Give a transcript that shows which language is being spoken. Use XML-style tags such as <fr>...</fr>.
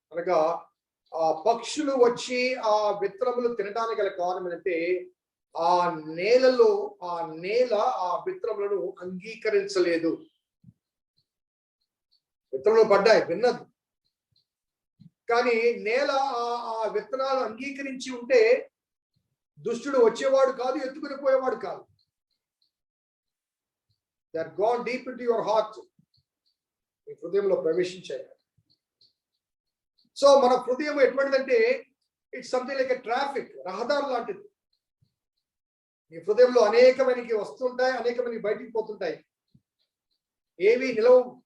<te>అనగా ఆ పక్షులు వచ్చి ఆ విత్తనములు తినడానికి గల కారణం ఏంటంటే, ఆ నేల ఆ విత్తనములను అంగీకరించలేదు. విత్తనములు పడ్డాయి, విన్నది, కానీ నేల ఆ విత్తనాలు అంగీకరించి ఉంటే దుష్టుడు వచ్చేవాడు కాదు, ఎత్తుకుని పోయేవాడు కాదు.</te> <en>They are gone deep into your heart.</en> <te>మీ హృదయంలో ప్రవేశించాయి. సో మన హృదయం ఎటువంటిదంటే,</te> <en>it's something like a traffic,</en> <te>రహదారు లాంటిది. మీ హృదయంలో అనేకమైనకి వస్తుంటాయి, అనేకమైనకి బయటికి పోతుంటాయి, ఏవి నిలవు.</te>